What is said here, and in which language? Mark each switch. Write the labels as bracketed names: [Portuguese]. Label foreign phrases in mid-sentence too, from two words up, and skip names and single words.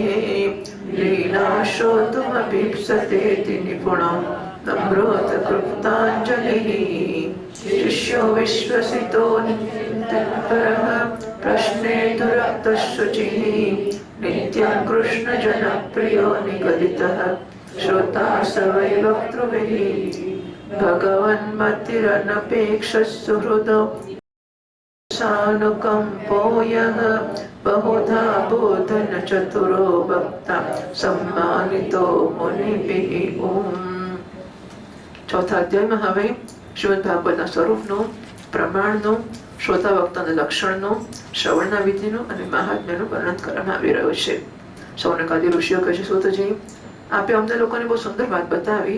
[Sanskrit] लीला श्रोतुमभीप्सतेति निपुणं नम्रोत कृताञ्जलिः शिष्यो विश्वसितो नित्यपरः प्रश्ने दुरक्तः शुचिः नित्यं कृष्णजनप्रियो निगदितः श्रोता स वै वक्तृभिः भगवन्मतिरनपेक्षः सुहृदो सानुकम्पो यः बहुधा बोधन चतुरो वक्ता सम्मानितो मुनिभिः ओम। [Gujarati] ચોથા અધ્યાયમાં હવે શ્રીમદ ભાગવતના સ્વરૂપનું, પ્રમાણનું, શ્રોતા વક્તાના લક્ષણનું, શ્રવણના વિધિનું અને મહાત્મ્યનું વર્ણન કરવામાં આવી રહ્યું છે. સૌનકાદી ઋષિઓ કહે છે, સૂતજી, આપે અમને લોકોને બહુ સુંદર વાત બતાવી.